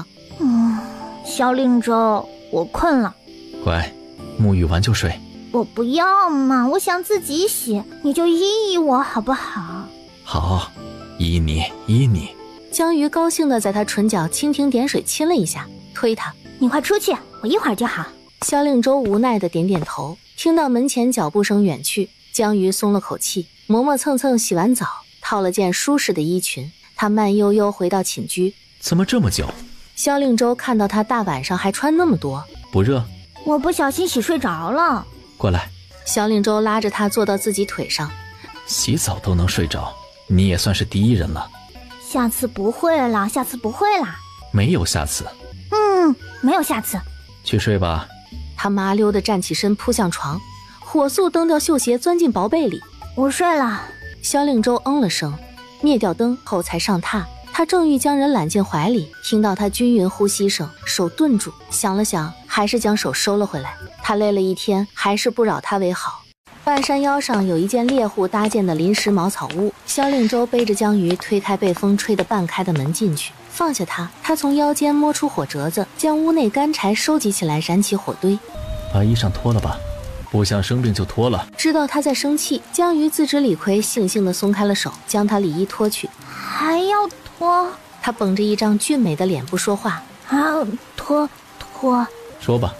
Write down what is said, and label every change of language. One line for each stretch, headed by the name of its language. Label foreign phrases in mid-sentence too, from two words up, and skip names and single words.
Chinese: 蕭令州，我困了。乖，沐浴完就睡。我不要嘛，我想自己洗，你就依依我好不好？好，依你依你。江魚高興地在他唇角蜻蜓點水親了一下，推他： 你快出去，我一會兒就好。蕭令州無奈地點點頭。聽到門前腳步聲遠去，江魚鬆了口氣，磨磨蹭蹭洗完澡，套了件舒適的衣裙，他慢悠悠回到寢居。怎麼這麼久？蕭令州看到他大晚上還穿那麼多，不熱？我不小心洗睡着了。過來。蕭令州拉着他坐到自己腿上。洗澡都能睡着，你也算是第一人了。下次不會了，下次不會啦。沒有下次。沒有下次。去睡吧。他麻溜地站起身撲向床，火速蹬掉繡鞋鑽進薄被裡。我睡了。蕭令州了聲，滅掉燈後才上榻。他正欲將人攬進懷裡，聽到他均勻呼吸聲，手頓住，想了想，還是將手收了回來。他累了一天，還是不擾他為好。半山腰上有一間獵戶搭建的臨時茅草屋，蕭令州背着江魚推開被風吹得半開的門進去，放下他從腰間摸出火折子，將屋內乾柴收集起來，燃起火堆。把衣裳脫了吧，不想生病就脫了。知道他在生氣，江魚自知理虧，悻悻地鬆開了手，將他裡衣脫去。還要脫？他繃着一張俊美的臉不說話。脫。說吧。